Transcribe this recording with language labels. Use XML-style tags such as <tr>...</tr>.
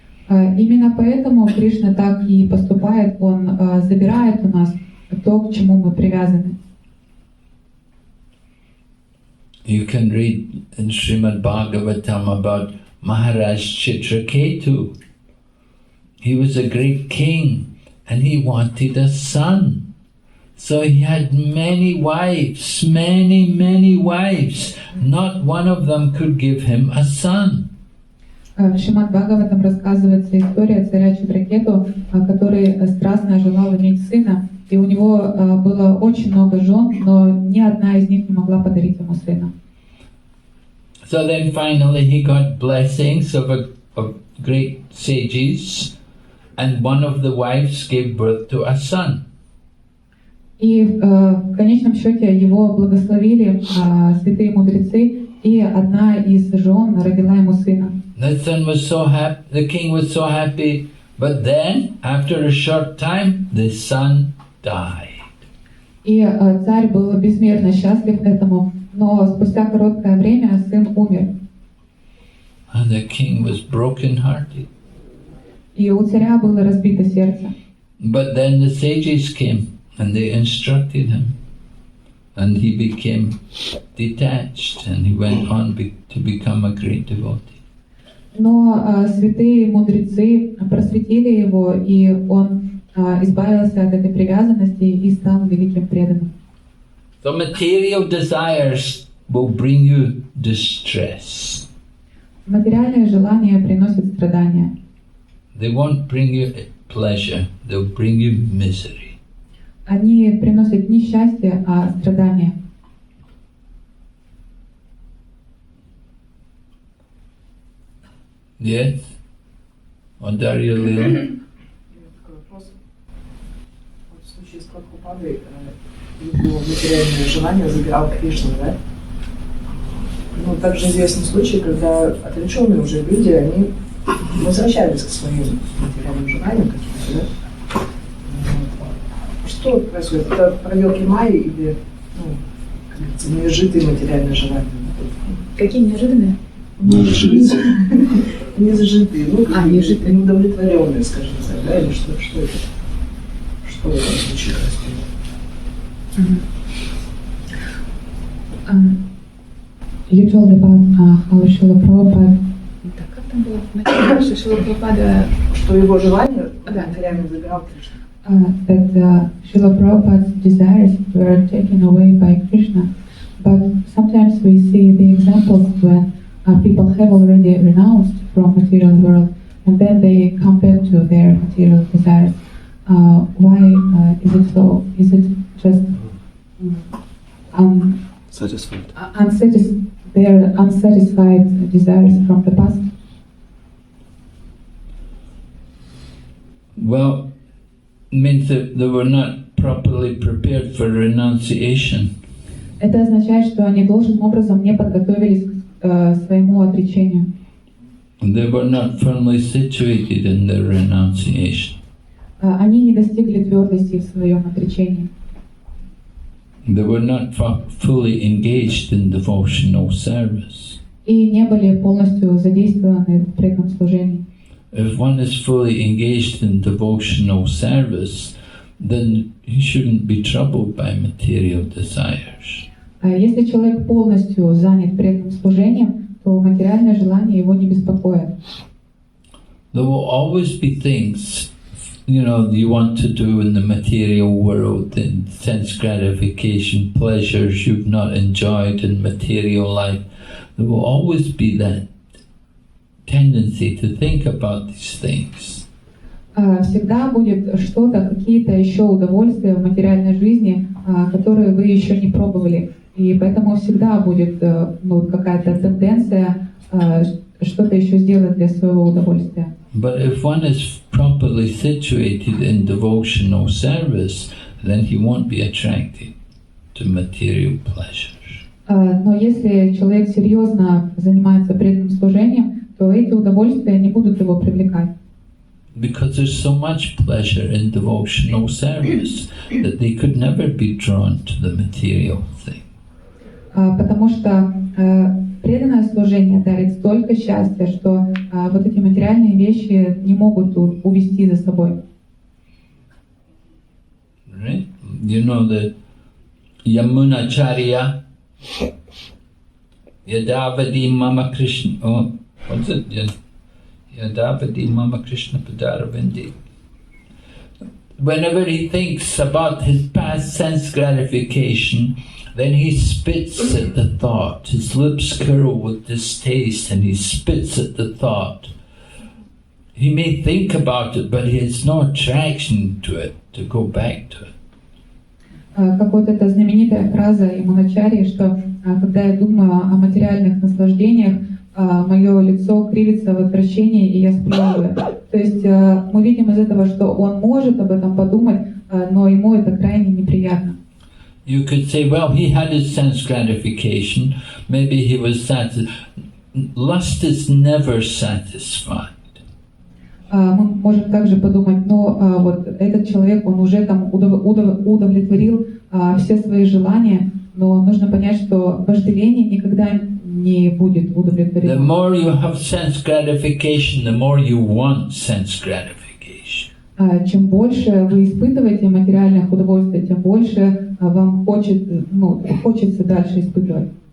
<ru>Именно поэтому Кришна так и поступает, Он забирает у нас то, к чему мы привязаны.</ru> <en>You can read in Srimad Bhagavatam about Maharaj Chitraketu. He was a great king and he wanted a son. So he had many wives, many wives. Not one of them could give him a son.</en> <ru>В Шримад Бхагаватам рассказывается история царя Читракету, который страстно желал иметь сына, и у него было очень много жен, но ни одна из них не могла подарить ему сына.</ru> <en>So then finally he got blessings of great sages, and one of the wives gave birth to a son.</en> <ru>И в конечном счете его благословили святые мудрецы, и одна из жен родила ему сына.</ru> <en>The son was so happy, the king was so happy, but then after a short time the son died.</en> <ru>И царь был безмерно счастлив этому, но спустя короткое время сын умер.</ru> <en>And the king was broken-hearted.</en> <ru>И у царя было разбито сердце.</ru> <en>But then the sages came and they instructed him, and he became detached, and he went on to become a great devotee.</en> <ru>Но святые мудрецы просветили его, и он избавился от этой привязанности и стал великим преданным.</ru> <en>So material desires will bring you distress.</en> <ru>Материальные желания приносят страдания.</ru> <en>They won't bring you pleasure, they'll bring you misery.</en> <ru>Они приносят не счастье, а страдания.</ru> <en>Yes? Дарья Лила?</en> <ru>Такой вопрос. Вот в случае с Прабхупадой его материальное желание забирал Кришна, да? Но также известны случаи, когда отреченные уже люди, они возвращались к своим материальным желаниям каким-то, да? Что происходит? Это проделки Майи или, ну, как говорится, неизжитые материальные желания? Какие неожиданные? Неизжитые. Неизжитые, ну, неизжитые. неудовлетворенные, скажем так, да? Или что это? Что в этом случае происходит?</ru> <en>You told about how Srila Prabhupada.</en> <ru>Так, как там было? Начало, Шрила Прабхупада. Что его желание Да. материально забирал Кришна.</ru> <en>That Srila Prabhupada's desires were taken away by Krishna. But sometimes we see the examples when people have already renounced from material world and then they come back to their material desires. Why is it so? Is it just Satisfied. their unsatisfied desires from the past? Well, it means that they were not properly prepared for renunciation.</en> <ru>Это означает, что они должным образом не подготовились к своему отречению.</ru> <en>They were not firmly situated in their renunciation.</en> <ru>Они не достигли твердости в своем отречении.</ru> <en>They were not fully engaged in devotional service.</en> <ru>И не были полностью задействованы в преданном служении.</ru> <en>If one is fully engaged in devotional service, then he shouldn't be troubled by material desires.</en> <ru>Если человек полностью занят преданным служением, то материальное желание его не беспокоит.</ru> <en>There will always be things, you want to do in the material world, in sense gratification, pleasures you've not enjoyed in material life. There will always be that tendency to think about these things.</en> <ru>Всегда будет что-то, какие-то еще удовольствия в материальной жизни, которые вы еще не пробовали. И поэтому всегда будет какая-то тенденция что-то еще сделать для своего удовольствия.</ru> <en>But if one is properly situated in devotional service, then he won't be attracted to material pleasures.</en> <ru>Но если человек серьезно занимается преданным служением, то эти удовольствия не будут его привлекать.</ru> <en>Because there's so much pleasure in devotional service that they could never be drawn to the material thing.</en> <ru>Потому что преданное служение дарит столько счастья, что вот эти материальные вещи не могут увести за собой.</ru> <en>Right? You know the Yamunacharya, Yadavadi Mama Krishna, what's it? Yadavadi Mama Krishna Padaravindi. Whenever he thinks about his past sense gratification, then he spits at the thought. His lips curl with distaste and he spits at the thought. He may think about it, but he has no attraction to it, to go back to it.</en> <ru>Как вот эта знаменитая фраза Ямуначарьи, что когда я думаю о материальных наслаждениях, мое лицо кривится в отвращении, и я сплевываю. То есть мы видим из этого, что он может об этом подумать, но ему это крайне неприятно.</ru> <en>You could say, well, he had his sense gratification, maybe he was satisfied. Lust is never satisfied.</en> <ru>Мы можем также подумать, но вот этот человек, он уже там удовлетворил все свои желания, но нужно понять, что вожделение никогда не будет удовлетворено.</ru> <en>The more you have sense gratification, the more you want sense gratification.</en> <ru>Чем больше вы испытываете материальных удовольствий, тем больше вам хочется дальше испытывать.</ru>